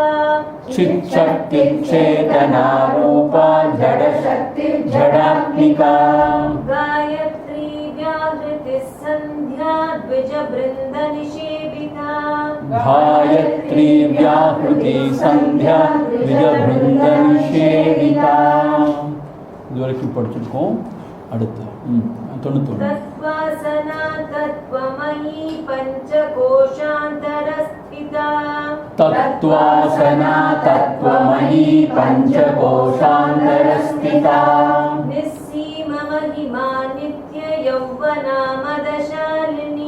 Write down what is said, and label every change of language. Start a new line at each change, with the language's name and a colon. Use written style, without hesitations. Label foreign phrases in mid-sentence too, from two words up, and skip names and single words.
Sanskrit: चिच्चक्तिश्चेतना रूपा जडशक्तिर्जडात्मिका गायत्री व्याहृतिः सन्ध्या द्विजवृन्दनिषेविता गायत्री व्याहृति सन्ध्या द्विजवृन्दनिषेविता।
Tamil: இதுவரைக்கும் படிச்சிருக்கோம். அடுத்து 91
Sanskrit: तत्त्वासना तत्त्वमयी पञ्चकोशान्तरस्थिता तत्त्वासना तत्त्वमयी पञ्चकोशान्तरस्थिता निस्सीममहिमा नित्ययौवना मदशालिनी